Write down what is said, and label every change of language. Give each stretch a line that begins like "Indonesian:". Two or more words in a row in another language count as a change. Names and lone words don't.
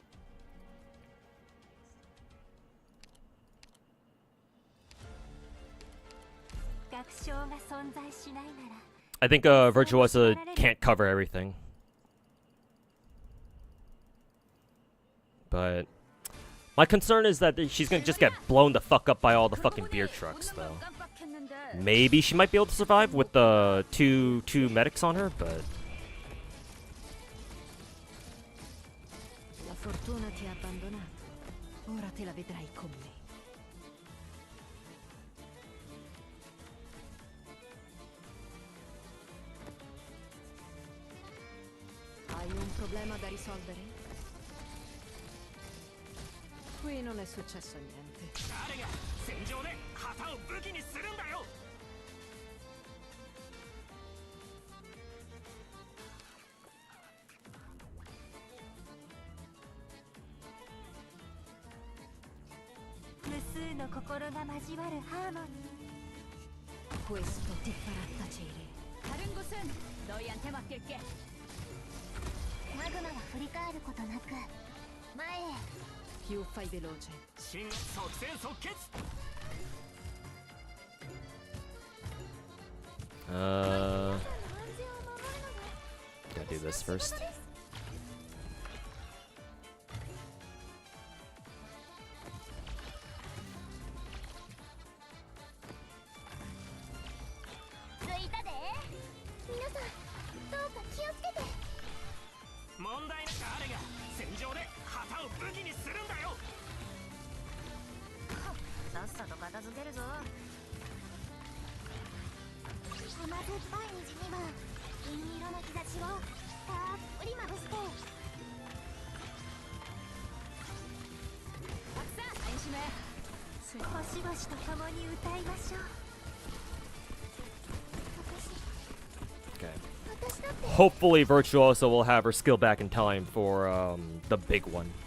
English: I think Virtuosa can't cover everything. But my concern is that she's gonna just get blown the fuck up by all the fucking beer trucks, though. Maybe she might be able to survive with the two medics on her, but
Italian: La fortuna ti ha abbandonato. Ora te la vedrai con me. Hai un problema da risolvere? Qui non è successo niente.
Japanese: 誰が戦場で旗を武器にするんだよ。無数の心が交わるハーモニー。
Italian: Questo ti farà tacere.
Korean: 다른 곳은 너희한테 맡길게
Japanese: マグマが振り返ることなく前へ。
Italian: Più fai veloce.
Japanese: 新即戦即決。
English: gotta do this first.
Japanese: ついたで。皆さんどうか気をつけて。問題な誰が戦場で旗を武器にするんだよ。さっさと片付けるぞ。甘酸っぱい虹には銀色の日差しをたっぷりまぶして。
Korean: 박사 안심해
Japanese: 星々と共に歌いましょう。
English: Hopefully Virtuoso will have her skill back in time for the big one.